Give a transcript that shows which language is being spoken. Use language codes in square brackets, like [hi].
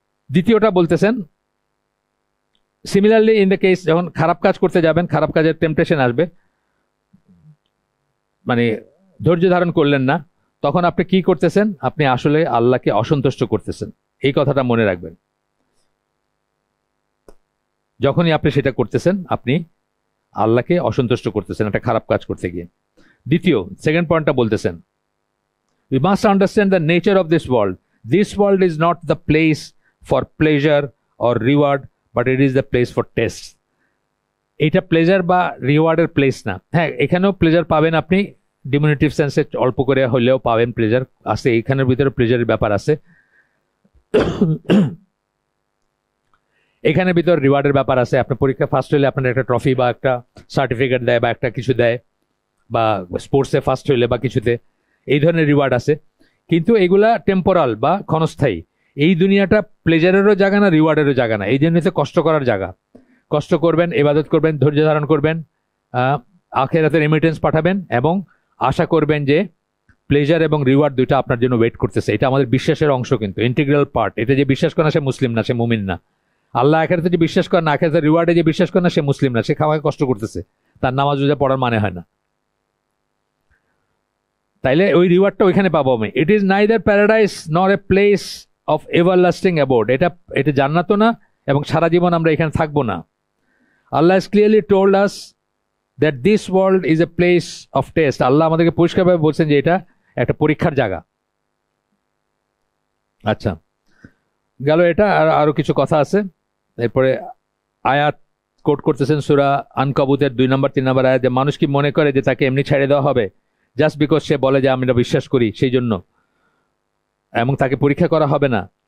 [bn] দ্বিতীয়টা বলতেছেন, [en] similarly in the case, [bn] যখন খারাপ কাজ করতে যাবেন, খারাপ কাজের টেম্পটেশন আসবে, মানে ধৈর্য ধারণ করলেন না, তখন আপনি কি করতেছেন? আপনি আসলে আল্লাহকে অসন্তুষ্ট করতেছেন। এই কথাটা মনে রাখবেন। যখনই আপনি সেটা করতেছেন, আপনি আল্লাহকে অসন্তুষ্ট করতেছেন একটা খারাপ কাজ করতে গিয়ে। সেকেন্ড পয়েন্টটা বলতেছেন, [en] we must understand the nature of this world. This world is not the place for pleasure or reward, but it is the place for test. [bn] এটা প্লেজার বা রিওয়ার্ডের প্লেস না। হ্যাঁ, এখানেও প্লেজার পাবেন আপনি, ডিমিনিটিভ সেন্সে অল্প করে হলেও পাবেন প্লেজার আছে, এখানের ভিতরে প্লেজারের ব্যাপার আছে, এখানের ভিতরে রিওয়ার্ডের ব্যাপার আছে। আপনার পরীক্ষা ফার্স্ট হলে আপনার একটা ট্রফি বা একটা সার্টিফিকেট দেয়, বা একটা কিছু দেয়, বা স্পোর্টসে ফার্স্ট হইলে বা কিছুতে, এই ধরনের রিওয়ার্ড আছে। কিন্তু এগুলা টেম্পোরাল বা ক্ষণস্থায়ী। এই দুনিয়াটা প্লেজারেরও জায়গা না, রিওয়ার্ডেরও জায়গা না। এই জন্য কষ্ট করার জায়গা। কষ্ট করবেন, ইবাদত করবেন, ধৈর্য ধারণ করবেন, আখিরাতে রেমিটেন্স পাঠাবেন, এবং আশা করবেন যে প্লেজার এবং রিওয়ার্ড দুইটা আপনার জন্য ওয়েট করতেছে। এটা আমাদের বিশ্বাসের অংশ, কিন্তু ইন্টিগ্রাল পার্ট। এটা যে বিশ্বাস করে না সে মুসলিম না, সে মুমিন না। আল্লাহ আখিরাতে যে বিশ্বাস করে না, আখিরাতে রিওয়ার্ডে যে বিশ্বাস করে না, সে মুসলিম না, সে খাওয়াকে কষ্ট করতেছে, তার নামাজ রোজা পড়ার মানে হয় না। তাইলে ওই রিওয়ার্ডটা ওইখানে পাবো আমি। [en] It is neither paradise nor a place of everlasting abode. [bn] এটা জান্নাতও না, এবং সারা জীবন আমরা এখানে থাকবো না। [en] Allah has clearly told us that this world is a place of test. [bn] আল্লাহ আমাদেরকে পরিষ্কারভাবে বলছেন যে এটা একটা পরীক্ষার জায়গা। আচ্ছা, গেল এটা। আর আরো কিছু কথা আছে। এরপরে আয়াত কোট করতেছেন সূরা আনকাবুতের 2 নম্বর 3 নম্বর আয়াত, যে মানুষ কি মনে করে যে তাকে এমনি ছেড়ে দেওয়া হবে [en] just because [bn] সে বলে যে আমরা বিশ্বাস করি সেই জন্য, এবং তাকে পরীক্ষা করা হবে না।